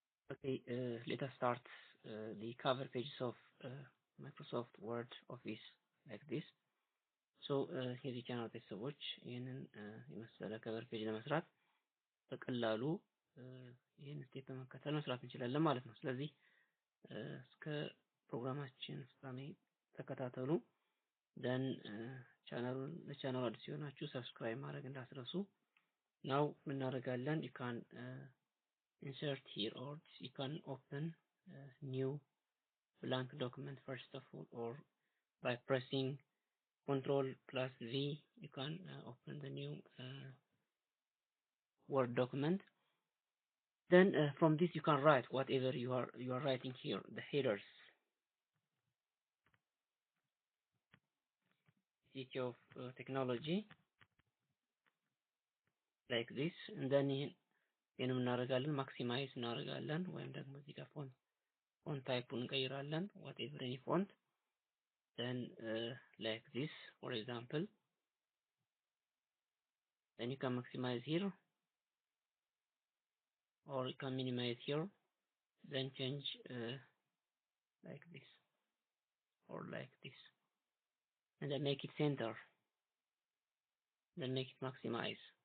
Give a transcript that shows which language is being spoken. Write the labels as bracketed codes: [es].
[en] Okay, let us start the cover pages of Microsoft Word Office like this. [am] So የዚህ ቻናል ቤተሰቦች ይህንን የመሰለ ከቨር ፔጅ ለመስራት በቀላሉ ይህን ስቴፕ በመከተል መስራት እንችላለን ማለት ነው። ስለዚህ እስከ ፕሮግራማችን ፍጻሜ ተከታተሉ። ደን ለቻናሉ አዲስ ሲሆናችሁ ሰብስክራይብ ማድረግ እንዳትረሱ። ናው ምን እናደርጋለን? [en] you can insert here, or you can open new blank document first of all, or by pressing Control plus V you can open the new Word document. Then from this you can write whatever you are writing here, the headers, City of Technology, like this. [am] And then ይሄንን እናደርጋለን ማክሲማይዝ እናደርጋለን ወይም ደግሞ እዚህ ጋር ፎንት ታይፑን እንቀይራለን [en] whatever any font. Then like this, for example, then you can maximize here or you can minimize here, then change like this or like this, and then make it center, then make it maximize.